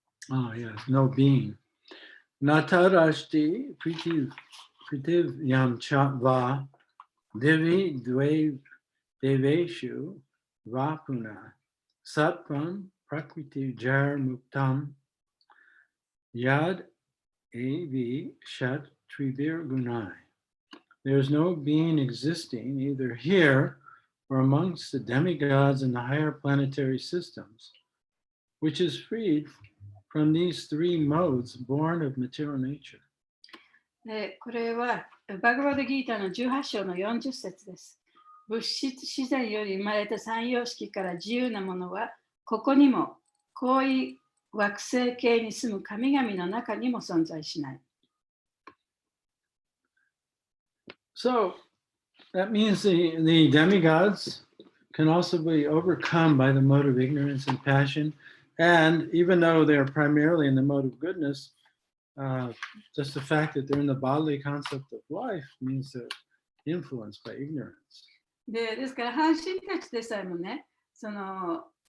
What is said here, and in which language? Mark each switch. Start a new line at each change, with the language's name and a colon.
English: Oh, yes, no being.
Sanskrit: Natarashti pritiv yam va devi deveshu vapuna satvam prakriti jar muktam yad avi shat trivir gunai.
English: There is no being existing either here or amongst the demigods and the higher planetary systems, which is freed from these three modes born of material nature.
Japanese: これはバガバダギータの18章の40節です。物質自然より生まれた三様式から自由なものは、ここにも、高位惑星系に住む神々の中にも存在しない。
English: So that means the demigods can also be overcome by the mode of ignorance and passion. And even though they're primarily in the mode of goodness, just the fact that they're in the bodily concept of life means they're influenced by ignorance.
Japanese: ですから、半神たちでさえもね、その